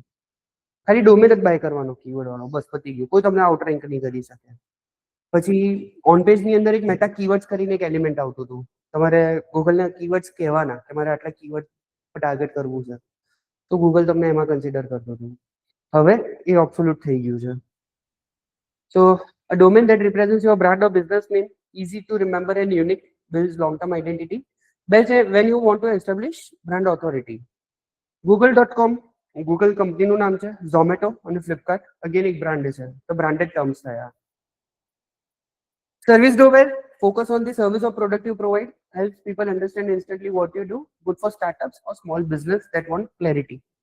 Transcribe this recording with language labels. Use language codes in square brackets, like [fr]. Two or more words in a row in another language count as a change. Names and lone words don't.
[gu] ખાલી ડોમેન જ બાય કરવાનો કીવર્ડ વાળો, બસ પતી ગયું, કોઈ તમને [en] out rank [gu] નહીં કરી શકે. પછી [en] on pageની [gu] અંદર એક [en] meta keywords [gu] કરીને એક એલિમેન્ટ આવતું હતું, તમારે ગૂગલના કીવર્ડ્સ કહેવાના, તમારે આટલા [en] keyword target [gu] કરવું છે તો ગૂગલ તમને એમાં કન્સિડર કરતું હતું. હવે એ ઓબ્સોલ્યુટ થઈ ગયું છે. [en] So a domain that represents your brand or business name, easy to remember and unique, builds long-term identity. Best when you want to establish brand authority. [gu] Google.com, Google કંપનીનું નામ છે. Zomato અને Flipkart અગેન એક બ્રાન્ડ છે, તો [en] branded terms [gu] થયા. [en] Service domain, focus on the service or product you provide, helps people understand instantly what you do, good for startups or small business that want clarity.